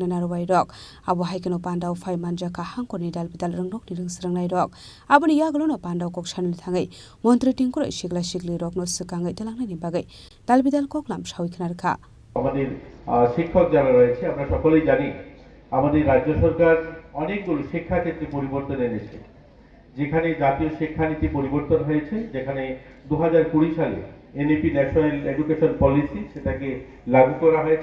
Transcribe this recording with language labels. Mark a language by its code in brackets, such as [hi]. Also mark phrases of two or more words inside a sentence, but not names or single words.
[trp] Nanarway Rock, Abu Haikano Pandau Fai Manjaka Hankoni Dalbidal Rangok Nidung Srangai Rock, Abuni Yagalono Pandau Kokshan Tangai, Montri Tinkur Shigla Shigli Rock no Sukangai Telangani Bagay, Dalbidal Koklam Shawikanarka. [bn] আমাদের শিক্ষক যারা রয়েছে আমরা সকলেই জানি আমাদের রাজ্য সরকার অনেকগুলো শিক্ষাক্ষেত্রে পরিবর্তন এনেছে, যেখানে জাতীয় শিক্ষানীতি পরিবর্তন হয়েছে, যেখানে 2020 সালে এনইপি ন্যাশনাল এডুকেশন পলিসি সেটাকে লাগু করা হয়েছে।